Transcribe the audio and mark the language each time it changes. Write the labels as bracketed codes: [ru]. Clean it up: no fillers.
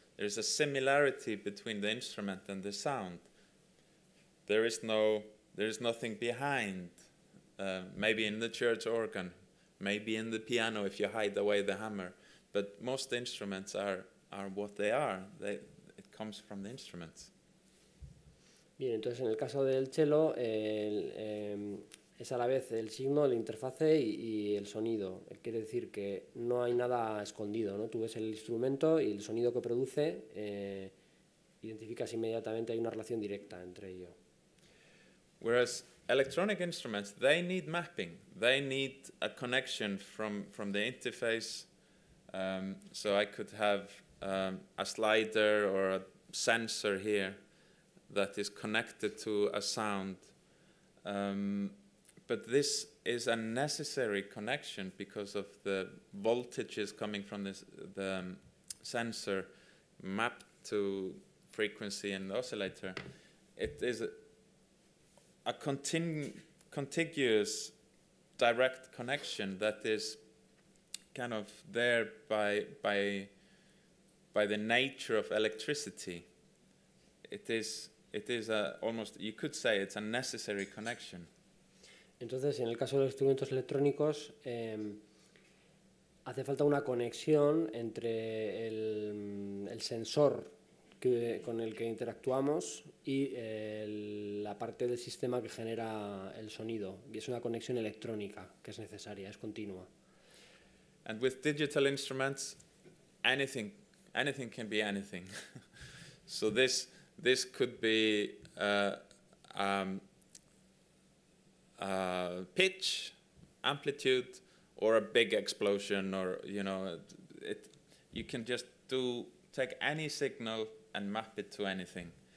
[en] There is a similarity between the instrument and the sound. There is nothing behind. Maybe in the church organ, maybe in the piano if you hide away the hammer. But most instruments are what they are. It comes from the instruments. [es] Bien, entonces en el caso del cello es a la vez el signo, la interfase y el sonido. Quiere decir que no hay nada escondido, ¿no? Tú ves el instrumento y el sonido que produce, identificas inmediatamente, hay una relación directa entre ellos. [en] Whereas electronic instruments, they need mapping. They need a connection from the interface. So I could have a slider or a sensor here that is connected to a sound. But this is a necessary connection because of the voltages coming from the sensor mapped to frequency and oscillator. It is a contiguous direct connection that is kind of there by the nature of electricity. It is almost, you could say, it's a necessary connection. [es] Entonces, en el caso de los instrumentos electrónicos, hace falta una conexión entre el sensor con el que interactuamos y la parte del sistema que genera el sonido. Y es una conexión electrónica que es necesaria, es continua. [en] And with digital instruments, anything can be anything. So this could be pitch, amplitude, or a big explosion, or you can just take any signal and map it to anything.